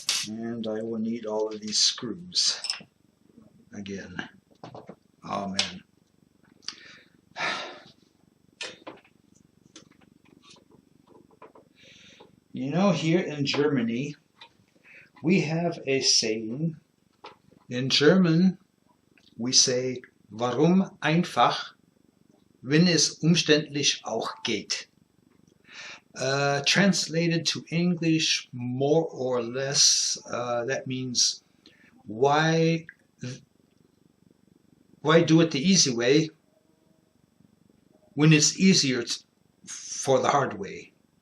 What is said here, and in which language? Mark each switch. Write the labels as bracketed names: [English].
[English] And I will need all of these screws again. Oh man. You know, here in Germany, we have a saying. In German, we say, [German] warum einfach, wenn es umständlich auch geht. [English] Translated to English, more or less, that means, why do it the easy way when it's easier for the hard way?